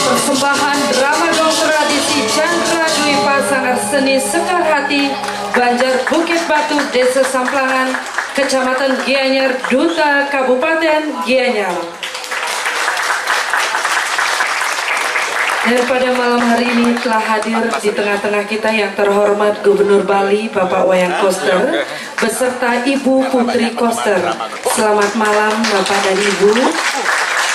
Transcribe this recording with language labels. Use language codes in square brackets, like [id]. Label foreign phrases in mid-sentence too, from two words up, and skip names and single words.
[id] persembahan drama dong tradisi Chandra Dwi Pasangan Seni Sekar Hati Banjar Bukit Batu Desa Samplangan Kecamatan Gianyar Duta Kabupaten Gianyar. Dan pada malam hari ini telah hadir di tengah-tengah kita yang terhormat Gubernur Bali Bapak Wayan Koster beserta Ibu Putri Koster. Selamat malam Bapak dan Ibu.